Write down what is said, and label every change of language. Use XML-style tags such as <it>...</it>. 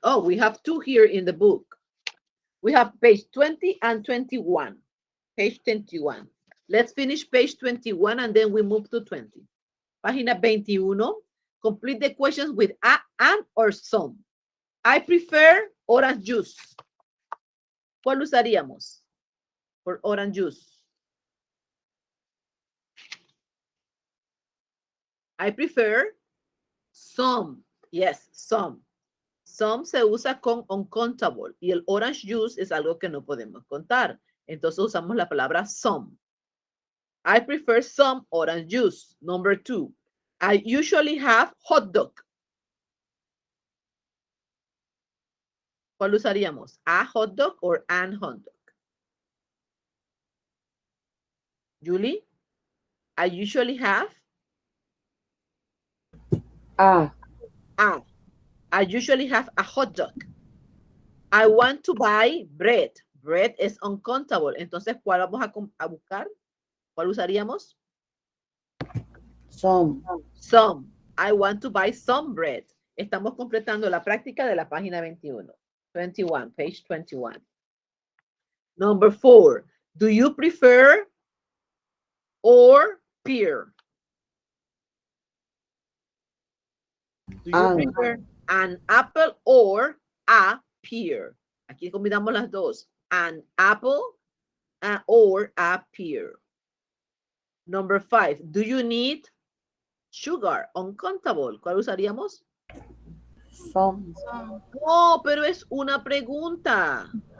<en>Oh, we have two here in the book. We have page 20 and 21. Page 21. Let's finish page 21 and then we move to 20.</en> <es>Página 21.</es> <en>Complete the questions with a, and, or some. I prefer orange juice.</en> <es>¿Cuál usaríamos por orange juice?</es> <en>I prefer some. Yes, some.</en> <es>Some se usa con uncountable y el orange juice es algo que no podemos contar. Entonces usamos la palabra some.</es> <en>I prefer some orange juice. Number 2. I usually have hot dog.</en> <es>¿Cuál usaríamos?</es> <en>A hot dog or an hot dog? Julie, I usually have A. I usually have a hot dog. I want to buy bread. Bread es uncountable.</en> <es>Entonces, ¿cuál vamos a buscar? ¿Cuál usaríamos?</es> <en>Some. Some. I want to buy some bread.</en> <es>Estamos completando la práctica de la página 21.</es> <en>21, page 21. Number 4. Do you prefer or pear? Do you prefer an apple or a pear?</en> <es>Aquí combinamos las dos.</es> <en>An apple or a pear. Number 5. Do you need sugar? Uncountable.</en> <es>¿Cuál usaríamos?</es> <en>Some.</en> <es>No, pero es una pregunta.</es>